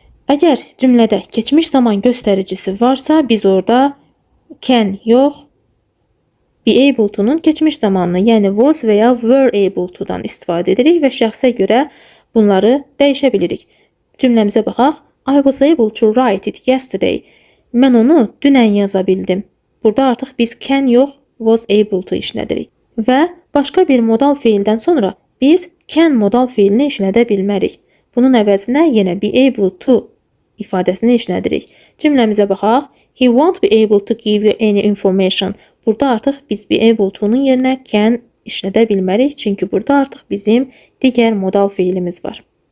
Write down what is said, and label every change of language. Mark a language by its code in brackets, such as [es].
[az] Əgər cümlədə keçmiş zaman göstəricisi varsa, biz orada can yox, be able to-nun keçmiş zamanını, yəni was və ya were able to-dan istifadə edirik və şəxsə görə bunları dəyişə bilirik. Cümləmizə baxaq. [en] I was able to write it yesterday. [az] Mən onu dünən yaza bildim. Burada artıq biz can yox, was able to işlədirik. Və başqa bir modal feildən sonra biz can modal feilini işlədə bilmərik. Bunun əvəzinə yenə be able to ifadəsini işlədirik. Cümləmizə baxaq. [en] He won't be able to give you any information. [az] Burada artıq biz be able to-nun yerinə can işlədə bilmərik, çünki burada artıq bizim digər modal feilimiz var.